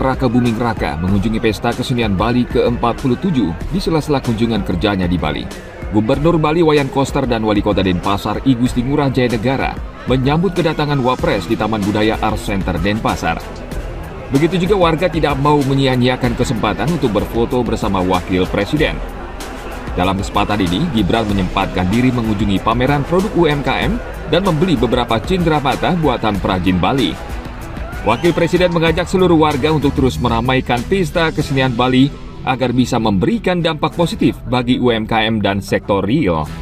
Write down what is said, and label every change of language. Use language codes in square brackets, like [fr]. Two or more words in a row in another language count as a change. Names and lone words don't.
[id] Rakabuming Raka mengunjungi Pesta Kesenian Bali ke-47 di sela-sela kunjungan kerjanya di Bali. Gubernur Bali Wayan Koster dan Wali Kota Denpasar I Gusti Ngurah Jayanegara menyambut kedatangan Wapres di Taman Budaya Art Center Denpasar. Begitu juga warga tidak mau menyia-nyiakan kesempatan untuk berfoto bersama Wakil Presiden. Dalam kesempatan ini, Gibran menyempatkan diri mengunjungi pameran produk UMKM dan membeli beberapa cenderamata buatan perajin Bali. Wakil Presiden mengajak seluruh warga untuk terus meramaikan Pesta Kesenian Bali agar bisa memberikan dampak positif bagi UMKM dan sektor real.